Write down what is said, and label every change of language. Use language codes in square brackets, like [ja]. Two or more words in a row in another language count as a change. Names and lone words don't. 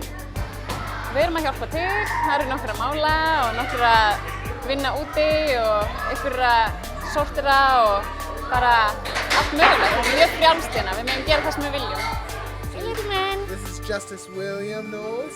[is] Við erum að hjálpa til, það eru nokkur að mála og nokkur að vinna úti og einhver að sortera og bara allt mögulegt. Þetta er mjög frjálst hérna, við megum gera það sem við viljum. [en] Hey little man. This is Justice William Knowles.